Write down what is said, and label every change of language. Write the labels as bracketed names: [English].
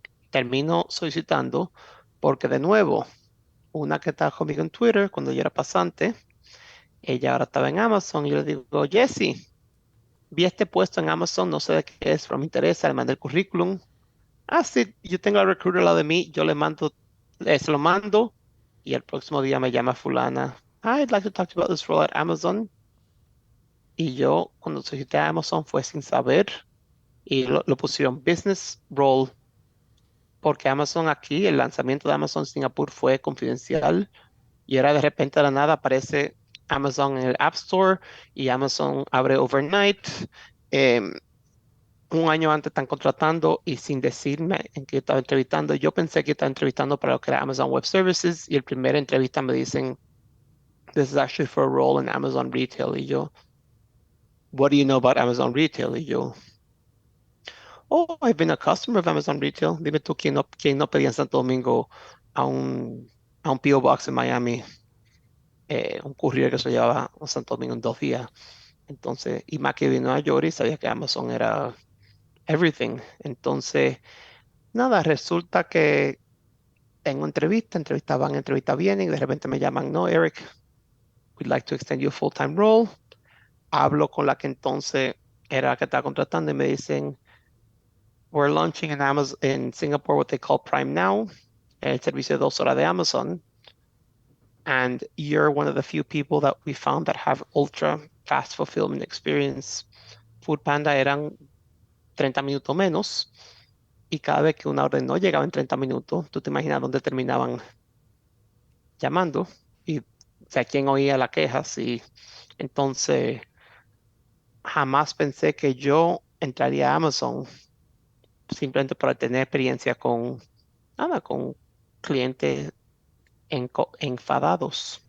[Spanish] termino solicitando porque de nuevo, una que estaba conmigo en Twitter cuando yo era pasante, ella ahora estaba en Amazon y yo le digo, Jessie, vi este puesto en Amazon, no sé de qué es, pero me interesa, le mandé el currículum. Ah, sí, yo tengo al recruiter al lado de mí, yo le mando, se lo mando y el próximo día me llama fulana. [English] I'd like to talk to you about this role at Amazon. [Spanish] Y yo cuando solicité a Amazon fue sin saber y lo pusieron business role porque Amazon aquí, el lanzamiento de Amazon Singapur fue confidencial y era de repente de la nada aparece Amazon en el App Store y Amazon abre overnight. Em, un año antes están contratando y sin decirme en qué estaba entrevistando. Yo pensé que estaba entrevistando para lo que era Amazon Web Services y el primer entrevista me dicen, this is actually for a role in Amazon Retail. [English] Y yo, what do you know about Amazon Retail? Y yo, oh, I've been a customer of Amazon Retail. [Spanish] Dime tú quién no pedía en Santo Domingo a un P.O. Box en Miami, un courier que se llevaba a Santo Domingo en 2 días. Entonces, y más que vino a York y sabía que Amazon era everything. Entonces, nada, resulta que tengo entrevista van, entrevista vienen, y de repente me llaman, no, Eric, we'd like to extend you a full-time role. Hablo con la que entonces era la que estaba contratando y me dicen, we're launching in Amazon, in Singapore, what they call Prime Now, el servicio de 2 horas de Amazon. [English] And you're one of the few people that we found that have ultra fast fulfillment experience. [Spanish] Food Panda eran 30 minutos menos y cada vez que una orden no llegaba en 30 minutos, tú te imaginas dónde terminaban llamando y o sea, quién oía la queja. Sí. Entonces, jamás pensé que yo entraría a Amazon simplemente para tener experiencia con, nada, con clientes enfadados.